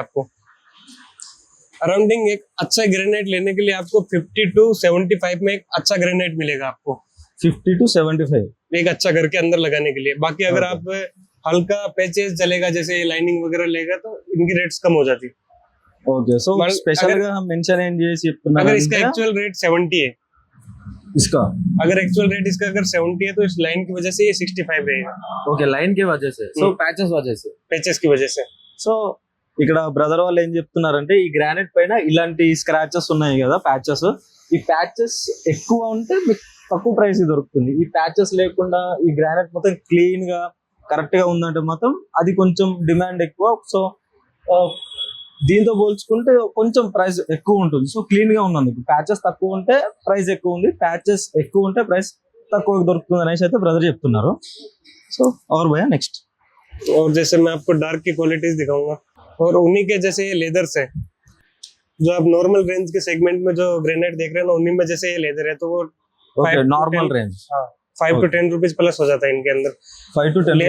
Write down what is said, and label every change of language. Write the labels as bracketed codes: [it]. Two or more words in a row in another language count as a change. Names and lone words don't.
[hi] आपको अराउंडिंग एक अच्छा ग्रेनाइट लेने के लिए आपको 50 to 75 में एक अच्छा ग्रेनाइट मिलेगा आपको. 50 to 75 एक अच्छा घर के अंदर लगाने के लिए. बाकी अगर आप हल्का पैचेस चलेगा, जैसे लाइनिंग वगैरह लेगा, तो इनकी रेट्स कम हो जाती. [en] okay. so [te] स्पेशल గా మెన్షన్ ఏం చేసి చెప్తున్నారు, [hi] अगर इसका [en] actual rate [hi] 70 है, इसका अगर [en] actual rate [hi] इसका अगर 70 है तो इस लाइन की वजह से ये 65 रहेगा. ओके, लाइन की वजह से. సో पैचेस की वजह से. [te] సో ఇక్కడ బ్రదర్ వాళ్ళు ఏం చెప్తున్నారంటే, ఈ గ్రానైట్ పైన ఇలాంటి స్క్రాచెస్ ఉన్నాయి కదా, ప్యాచెస్. ఈ ప్యాచెస్ ఎక్కువ ఉంటే మీకు తక్కువ ప్రైస్ దొరుకుతుంది. ఈ ప్యాచెస్ లేకుండా ఈ గ్రానైట్ మొత్తం క్లీన్ గా కరెక్ట్ గా ఉందంటే మాత్రం అది కొంచెం డిమాండ్ ఎక్కువ. సో దీంతో పోల్చుకుంటే కొంచెం ప్రైస్ ఎక్కువ ఉంటుంది. సో క్లీన్ గా ఉన్నందుకు ప్యాచెస్ తక్కువ ఉంటే ప్రైస్ ఎక్కువ ఉంది, ప్యాచెస్ ఎక్కువ ఉంటే ప్రైస్ తక్కువ దొరుకుతుంది అనేసి అయితే బ్రదర్ చెప్తున్నారు. [hi] సో और भैया नेक्स्ट. और जैसे मैं आपको डार्क की क्वालिटीज दिखाऊंगा, और उन्हीं के जैसे ये लेदर्स है जो आप [en] normal range [hi] के सेगमेंट में जो ग्रेनाइट देख रहे हैं ना, उन्हीं में जैसे ये लेदर है तो वो [en] normal range [hi] 5 to 10 [en] rupees plus [hi] हो जाता है इनके अंदर. 5 to 10